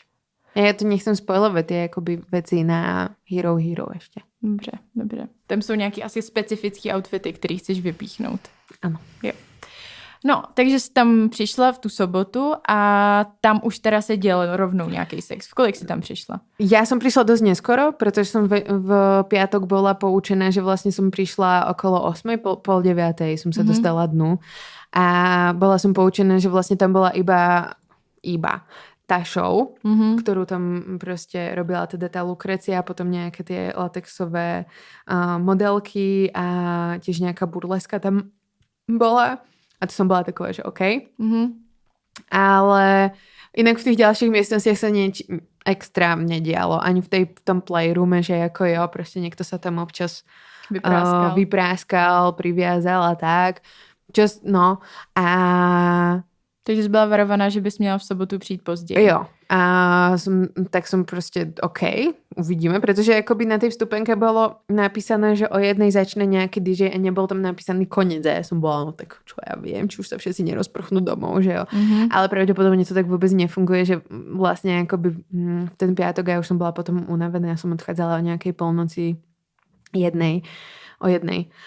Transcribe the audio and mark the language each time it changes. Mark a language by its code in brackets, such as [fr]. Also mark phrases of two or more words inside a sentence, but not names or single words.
[sk] Ja to nechcem spoilovat, [cs] ty jakoby věci na Hero ještě. Dobře. Tam jsou nějaký asi specifický outfity, který chceš vypíchnout. Ano. Jo. No, takže jsi tam přišla v tu sobotu a tam už teda se děl rovnou nějaký sex. V kolik jsi tam přišla? [sk] Ja som prišla dosť neskoro, pretože som v piatok bola poučená, že vlastne som prišla okolo 8, pol 9 som sa dostala dnu. A bola som poučená, že vlastne tam bola iba tá show, ktorú tam prostě robila teda tá Lukrecia a potom nejaké tie latexové modelky a tiež nejaká burleska tam bola. A to som bola taková, že OK. Ale inak v tých ďalších miestnostiach sa nič extra nedialo. Ani v tom playroome, že ako jo, proste niekto sa tam občas vypráskal, priviazal a tak. [cs] Takže jsi byla varovaná, že bys měla v sobotu přijít později. Jo. [sk] A tak som proste OK, uvidíme, pretože akoby na tej vstupenke bolo napísané, že o 1:00 začne nejaký DJ a nebol tam napísaný koniec. A ja som bola, no tak čo ja viem, či už sa všetci nerozprchnú domov, že jo. Mm-hmm. Ale pravdepodobne to tak vôbec nefunguje, že vlastne akoby v ten piatok ja už som bola potom unavená, ja som odchádzala o nejakej polnoci o 1:00.